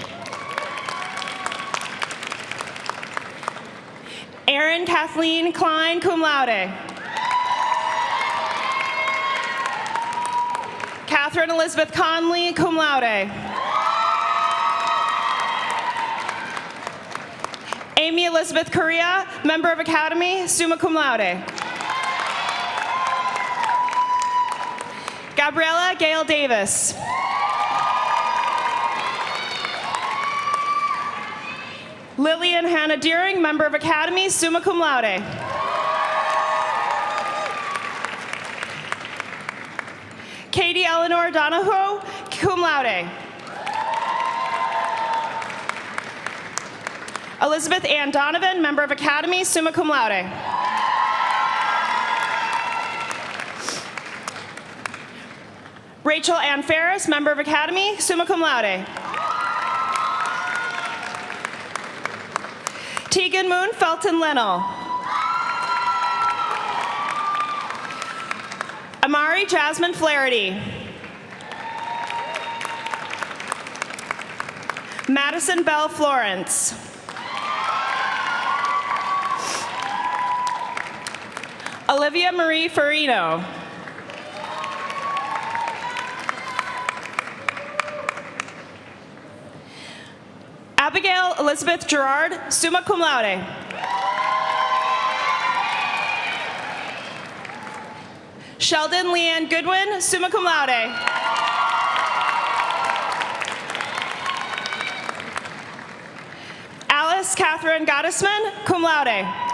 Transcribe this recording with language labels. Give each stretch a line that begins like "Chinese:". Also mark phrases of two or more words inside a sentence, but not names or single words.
English: Erin Kathleen Klein,
Latin: cum laude.
English: Catherine Elizabeth Conley,
Latin: cum laude.
English: Amy Elizabeth Correa, member of Academy,
Latin: summa cum laude.
English: Gabriella Gail Davis. Lillian Hannah Deering, member of Academy,
Latin: summa cum laude.
English: Katie Eleanor Donahoe,
Latin: cum laude.
English: Elizabeth Ann Donovan, member of Academy,
Latin: summa cum laude.
English: Rachel Ann Ferris, member of Academy,
Latin: summa cum laude.
English: Tegan Moon Felton Lennell. Amari Jasmine Flaherty. Madison Bell Florence. Olivia Marie Farino. Abigail Elizabeth Gerard,
Latin: summa cum laude.
English: Sheldon Leanne Goodwin,
Latin: summa cum laude.
English: Alice Catherine Gottesman,
Latin: cum laude.